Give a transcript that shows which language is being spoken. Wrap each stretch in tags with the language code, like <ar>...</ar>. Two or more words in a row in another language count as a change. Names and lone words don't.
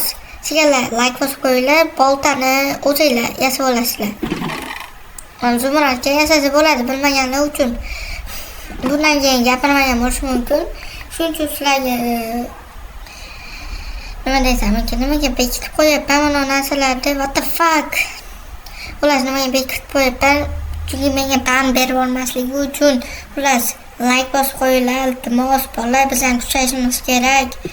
<uz>Sizlar like bosib qo'yinglar, boltani o'zinglar yasab olasizlar. Zumradga yasasa bo'ladi bilmaganlar uchun. Bundan keyin gapirmagan bo'lishi mumkin. Shuning uchun sizlarga nima desam ekan, nimaga bekitib qo'yapman mana narsalarni,</uz> <en>what the fuck.</en> <uz>Xullas nimaga bekitib qo'yapman? Chunki menga ban berib olmasligi uchun. Xullas like bosib qo'yinglar, iltimos, bolalar bizdan kuchayishimiz kerak.</uz>